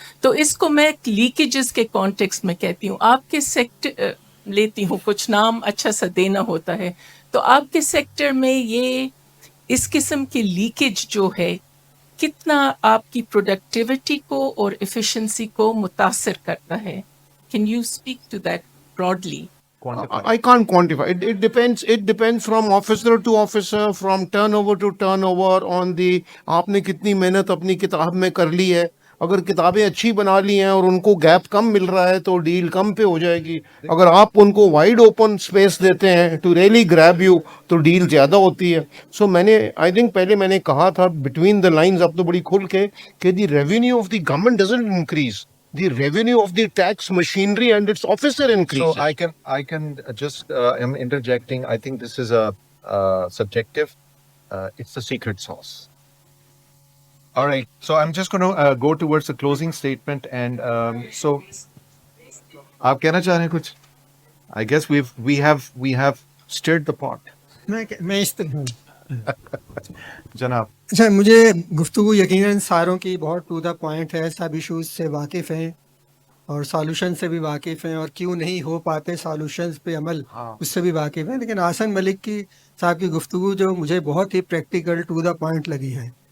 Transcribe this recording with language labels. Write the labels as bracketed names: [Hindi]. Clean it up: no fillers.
[Urdu] تو اس کو میں لیکیجز کے کانٹیکس میں کہتی ہوں. آپ کے سیکٹر لیتی ہوں کچھ نام اچھا سا دینا ہوتا ہے تو آپ کے سیکٹر میں یہ اس قسم کی لیکیج جو ہے کتنا آپ کی پروڈکٹیوٹی کو اور ایفیشنسی کو متاثر کرتا ہے؟ [English] Can you speak to that broadly? I can't quantify. It depends. It depends from officer to officer, from turnover to turnover on the [Urdu] آپ نے کتنی محنت اپنی کتاب میں کر لی ہے. اگر کتابیں اچھی بنا لی ہیں اور ان کو گیپ کم مل رہا ہے تو ڈیل کم پہ ہو جائے گی. اگر آپ ان کو [English] wide open space [Urdu] دیتے ہیں [English] to really grab you [Urdu] تو ڈیل زیادہ ہوتی ہے. سو میں نے [English] I think [Urdu] پہلے میں نے کہا تھا [English] between the lines [Urdu] اب تو بڑی کھل کے کہ [English] The revenue of the government doesn't increase. [Urdu] The revenue of the tax machinery and its officer increases. [English] So I can just am interjecting. I think this is a subjective. It's the secret sauce. All right. So I'm just going to go towards the closing statement, and so [Urdu] آپ کہنا چاہ رہے ہیں کچھ؟ [English] I guess we have stirred the pot. [Urdu] میں اس طرح ہوں. جناب. اچھا مجھے گفتگو یقیناً ساروں کی بہت [English] to the point [Urdu] ہے. سب ایشوز سے واقف ہیں اور سالوشن سے بھی واقف ہیں اور کیوں نہیں ہو پاتے سالوشنز پہ عمل اس سے بھی واقف ہیں. لیکن حسن ملک کی صاحب کی گفتگو جو مجھے بہت ہی [English] practical to the point [Urdu] لگی ہے.